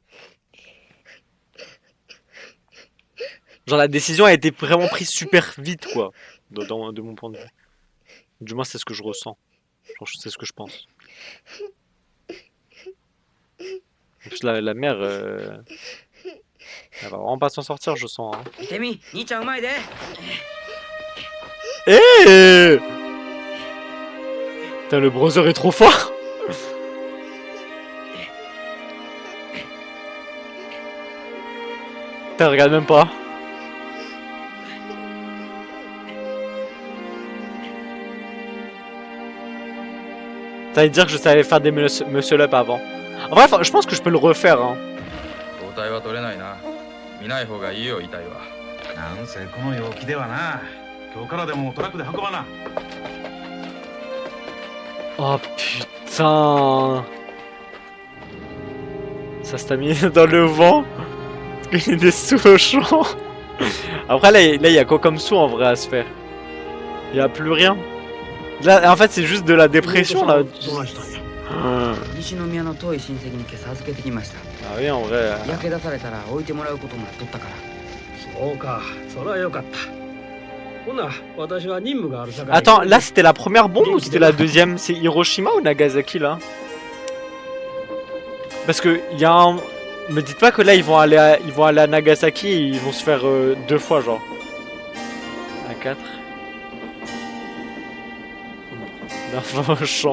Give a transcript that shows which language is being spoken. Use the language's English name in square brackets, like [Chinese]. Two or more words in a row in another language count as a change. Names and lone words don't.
[French] Genre, la décision a été vraiment prise super vite, quoi. De mon point de vue. Du moins, c'est ce que je ressens. Genre, c'est ce que je pense. En plus, la mère, elle va vraiment pas s'en sortir, je sens. Hein. [Japanese] てみ、兄ちゃんうまいで。 [French] Eh Putain, le browser est trop fort. Putain, regarde même pas. T'allais dire que je savais faire des [English] muscle up [French] avant. En vrai, je pense que je peux le refaire. Hein. [Japanese] 交代は取れないな。見ない方がいいよ、遺体は。なんせこの陽気ではな。今日からでもトラックで運ばな。 [French] Oh putain. Ça se t'a mis dans le vent. Parce qu'il y a des sous au champ. Après là il y a quoi comme sous en vrai à se faire? Il y a plus rien. Là en fait c'est juste de la dépression là. [Japanese] 西宮の遠い親戚に今朝預けてきました。 [French] Ah oui en vrai. [Japanese] 焼け出されたら置いてもらうことになっとったから。そうか、それはよかった。 ほな、私は任務があるさかい。 [French] Attends, là c'était la première bombe ou c'était la deuxième? C'est Hiroshima ou Nagasaki là? Parce que il y a un... Me dites pas que là ils vont aller à Nagasaki et ils vont se faire 2 fois genre. À 4. D'un champ.